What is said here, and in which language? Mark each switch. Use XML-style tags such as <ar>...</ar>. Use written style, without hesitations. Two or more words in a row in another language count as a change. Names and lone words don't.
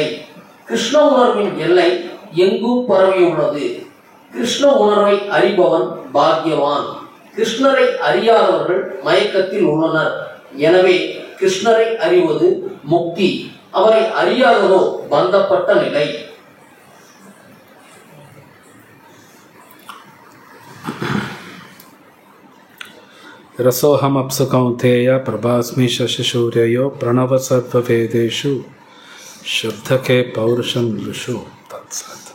<ta>கிருஷ்ண உணர்வின் எல்லை எங்கும் பரவியுள்ளது. கிருஷ்ண உணர்வை அறிபவன் பாக்கியவான். கிருஷ்ணரை அறியாதவர்கள் மயக்கத்தில் உள்ளனர். எனவே கிருஷ்ணரை அறிவது முக்தி, அவரை அறியாததோ பந்தப்பட்ட நிலை.</ta> <sa>रसोहम अप्सु कौन्तेय प्रभास्मि शशिसूर्ययो प्रणव सर्ववेदेषु शुद्धके पौरुषं ऋषु तत्सत्।</sa>